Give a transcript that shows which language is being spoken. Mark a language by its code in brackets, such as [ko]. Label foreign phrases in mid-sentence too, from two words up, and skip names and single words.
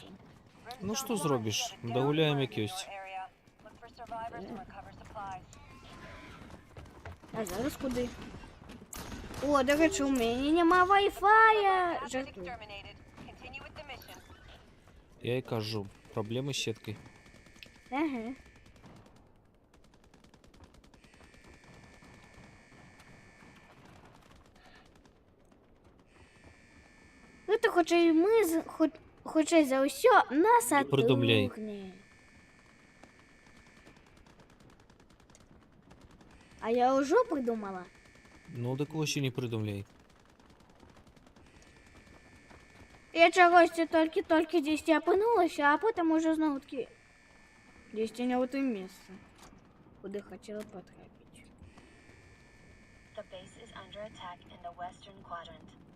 [be] Ну што зробіш? Дагуляем як ёсць. [uk] А зараз куди? О, до речі, у мене нема вай-фая. Жартую. [be] Я і кажу, праблемы з сеткай. Ага. Гэта хутчэй мы хутчэй за ўсё на прыдумляй. Сатурне. А я ўжо придумала. Ну, дык вось і не прыдумляй. Я чагосьці толькі дзесьці апынулася, а потым уже зноў-такі дзесьці не ў тым месцы, куды хацела патрапіць. [en] The base is under attack in the western quadrant.